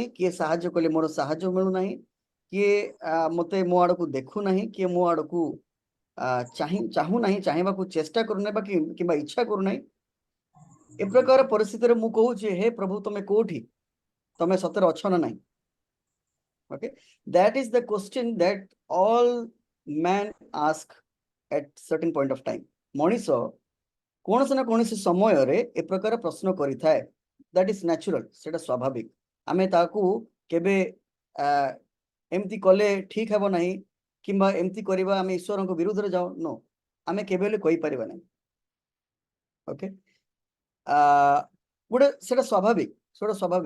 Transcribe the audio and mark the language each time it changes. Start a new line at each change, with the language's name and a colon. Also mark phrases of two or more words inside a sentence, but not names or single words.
Odia: କିଏ ସାହାଯ୍ୟ କଲେ ମୋର ସାହାଯ୍ୟ ମିଳୁନାହିଁ, କିଏ ମତେ ମୋ ଆଡକୁ ଦେଖୁନାହିଁ, କିଏ ମୋ ଆଡକୁ ଚାହୁଁନାହିଁ, ଚାହିଁବାକୁ ଚେଷ୍ଟା କରୁନାହିଁ ବା କିମ୍ବା ଇଚ୍ଛା କରୁନାହିଁ। ଏ ପ୍ରକାର ପରିସ୍ଥିତିରେ ମୁଁ କହୁଛି, ହେ ପ୍ରଭୁ ତମେ କୋଉଠି, ତମେ ସତରେ ଅଛ ନା ନାହିଁ?
English: Okay, that is the question that all men ask at certain point of time.
Odia: ମଣିଷ କୌଣସି ନା କୌଣସି ସମୟରେ ଏ ପ୍ରକାର ପ୍ରଶ୍ନ କରିଥାଏ।
English: that is natural,
Odia: ସେଟା ସ୍ୱାଭାବିକ। ଆମେ ତାକୁ କେବେ ଏମିତି କଲେ ଠିକ ହେବ ନାହିଁ କିମ୍ବା ଏମିତି କରିବା ଆମେ ଈଶ୍ୱରଙ୍କ ବିରୁଦ୍ଧରେ ଯାଉ, नो, ଆମେ କେବେ ହେଲେ କହିପାରିବା ନାହିଁ। ଓକେ, ସେଟା ସ୍ୱାଭାବିକ।